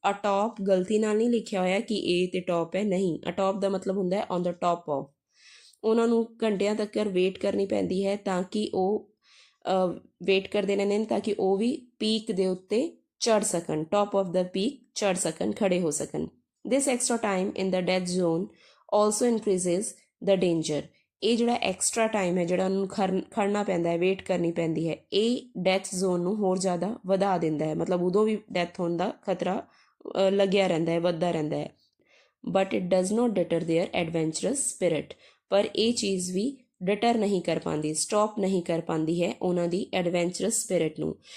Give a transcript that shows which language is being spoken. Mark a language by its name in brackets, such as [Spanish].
[Punjabi] ਅਟੋਪ ਗਲਤੀ ਨਾਲ ਨਹੀਂ ਲਿਖਿਆ ਹੋਇਆ ਕਿ ਇਹ ਤੇ ਟੌਪ ਹੈ, ਨਹੀਂ, ਅਟੋਪ ਦਾ ਮਤਲਬ ਹੁੰਦਾ ਹੈ ਔਨ ਦ ਟੌਪ ਆਫ। ਉਹਨਾਂ ਨੂੰ ਘੰਟਿਆਂ ਤੱਕ ਵੇਟ ਕਰਨੀ ਪੈਂਦੀ ਹੈ ਤਾਂ ਕਿ ਉਹ ਵੇਟ ਕਰਦੇ ਰਹਿੰਦੇ ਨੇ ਤਾਂ ਕਿ ਉਹ ਵੀ ਪੀਕ ਦੇ ਉੱਤੇ ਚੜ੍ਹ ਸਕਣ, ਟੌਪ ਆਫ ਦ ਪੀਕ ਚੜ੍ਹ ਸਕਣ, ਖੜੇ ਹੋ ਸਕਣ। [English] This extra time in the death zone also increases the danger. [Punjabi] ਇਹ ਜਿਹੜਾ ਐਕਸਟਰਾ ਟਾਈਮ ਹੈ ਜਿਹੜਾ ਉਹਨੂੰ ਖੜਨਾ ਪੈਂਦਾ ਹੈ, ਵੇਟ ਕਰਨੀ ਪੈਂਦੀ ਹੈ, ਇਹ ਡੈਥ ਜ਼ੋਨ ਨੂੰ ਹੋਰ ਜ਼ਿਆਦਾ ਵਧਾ ਦਿੰਦਾ ਹੈ। ਮਤਲਬ ਉਦੋਂ ਵੀ ਡੈਥ ਹੋਣ ਦਾ ਖਤਰਾ ਲੱਗਿਆ ਰਹਿੰਦਾ ਹੈ, ਵੱਧਦਾ ਰਹਿੰਦਾ ਹੈ। [English] But it does not deter their adventurous spirit. [Punjabi] ਪਰ ਇਹ ਚੀਜ਼ ਵੀ ਡਿਟਰ ਨਹੀਂ ਕਰ ਪਾਉਂਦੀ, ਸਟਾਪ ਨਹੀਂ ਕਰ ਪਾਉਂਦੀ ਹੈ ਉਹਨਾਂ ਦੀ ਐਡਵੈਂਚਰਸ ਸਪਿਰਿਟ ਨੂੰ।